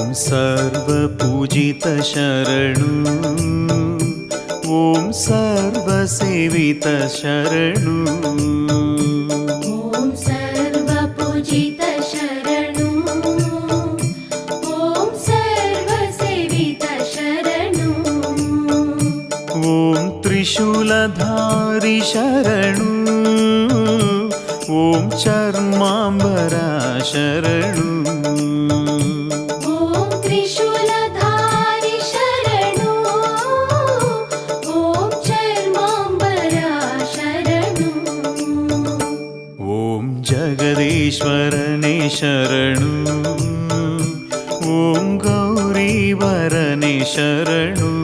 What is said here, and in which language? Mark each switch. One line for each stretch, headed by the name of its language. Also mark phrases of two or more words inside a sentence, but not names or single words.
Kannada: ಸರ್ವಪೂಜಿತ ಶರಣು ಓಂ ಸರ್ವಸೇವಿತ ಶರಣು ಓಂ ಸರ್ವಪೂಜಿತ ಶರಣು ಓಂ ಸರ್ವಸೇವಿತ ಶರಣು ಓಂ ತ್ರಿಶೂಲಧಾರಿ ಶರಣು ಓಂ ಚರ್ಮಾಂಬರ ಶರಣು ಓಂ ತ್ರಿಶೂಲಧಾರಿ ಶರಣು ಓಂ ಚರ್ಮಾಂಬರ ಶರಣು ಓಂ ಜಗದೀಶ್ವರನೇ ಶರಣು ಓಂ ಗೌರೀವರನೇ ಶರಣು